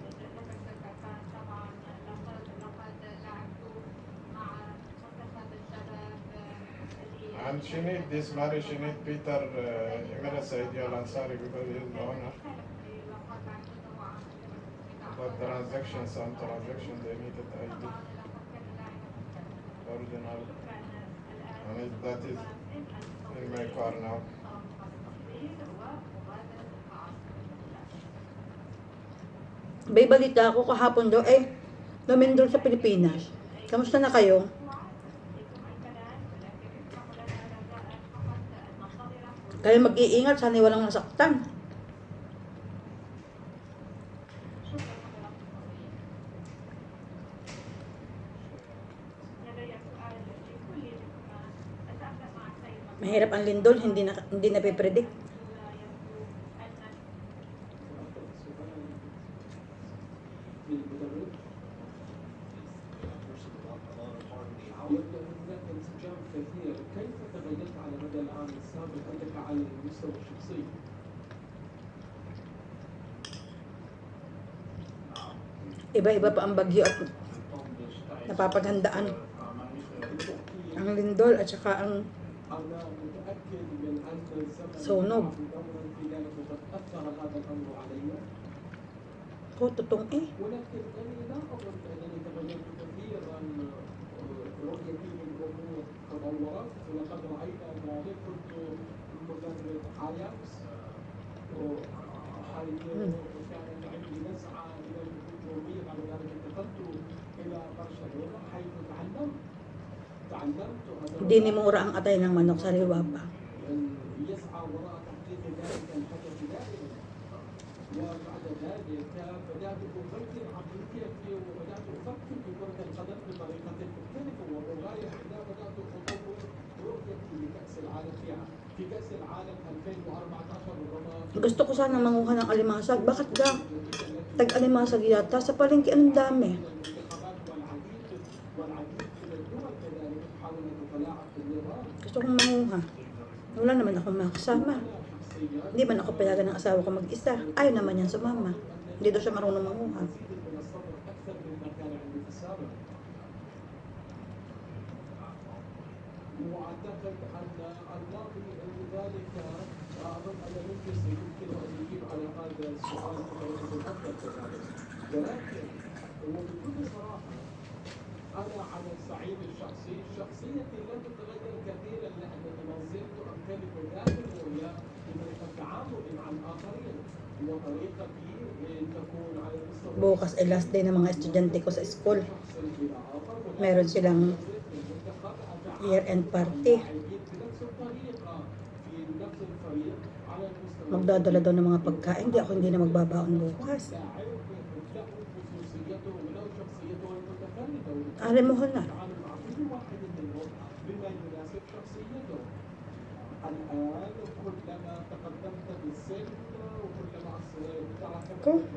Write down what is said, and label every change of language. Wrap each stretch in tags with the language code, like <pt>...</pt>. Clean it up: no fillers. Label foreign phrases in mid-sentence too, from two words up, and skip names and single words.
<en>And she need this marriage, she need Peter Emirates Saidi Al Ansari because he is the owner. But some transactions, they needed ID. Original. And that is in my car now.</en> <tl>May balita ako kahapon daw, lumindol sa Pilipinas. Kamusta na kayo? Kayo mag-iingat, sana walang nasaktan. Mahirap ang lindol, hindi na pe-predict.</tl> <ar>يبدأ هناك انسجام كثير. كيف تغيرت على مدى العام السابق أنت على المستوى الشخصي؟</ar> <tl>Iba-iba pa ang bagyo at napapaghandaan. Ang lindol at saka ang</tl> <ar>أنا متأكد من أن الزمن</ar> <tl>sunog.</tl> <ar>أمرا في ذلك وقد أثر هذا الأمر علي، Ko, tutong ولكن أنا لا أظن أنني تغيرت كثيرا. رؤيتي للأمور تطورت، ولقد رأينا ذلك. كنت مدرب أياكس وحيث كانت عندي نزعة إلى الهجومية، بعد ذلك انتقلت إلى برشلونة حيث تعلمت</ar> <tl>Hindi ni mura ang atay ng manok sa Riwapa.</tl> <ar>أن يسعى وراء تحقيق ذلك الهدف دائما. وبعد ذلك بدأت أفكر عقليتي وبدأت أفكر في كرة القدم بطريقة مختلفة ومغايرة. عندما بدأت أطور رؤيتي لكأس العالم في كأس العالم 2014 ربما</ar> <tl>Gusto ko sana manguha ng alimasag. Bakit ga? Tag-alimasag yata. Sa palengke ang dami.</tl> <ar>المنتخبات والعديد من الدول كذلك تحاول أن تتلاعب بالنظام.</ar> <tl>Gusto kong manguha. Wala naman akong makasama. Hindi man ako pinayagan ng asawa ko mag-isa. Ayaw naman yan sumama. Hindi daw siya marunong manguha.</tl> <ar>من الصبر أكثر مما كان عندي في السابق. وأعتقد أن الواقع لذلك أظن أن يمكن أن يجيب على هذا السؤال بطريقة أفضل كذلك. ولكن وبكل صراحة أنا على الصعيد الشخصي شخصيتي لن تتغير كثيرا لأنني ما زلت أمتلك ذات الرؤية لطريقة التعامل مع الآخرين وطريقتي تكون على المستوى</ar> <tl>Bukas ay</tl> <en>last day</en> <tl>ng mga estudyante ko sa school.</tl> <ar>الشخصي إلى آخر.</ar> <tl>Meron silang</tl> <en>year-end party.</en> <ar>بنفس الطريقة في نفس الفريق</ar> <tl>magdadala daw ng mga pagkain. Hindi na magbabaon bukas. Alam mo na. Ko?</tl>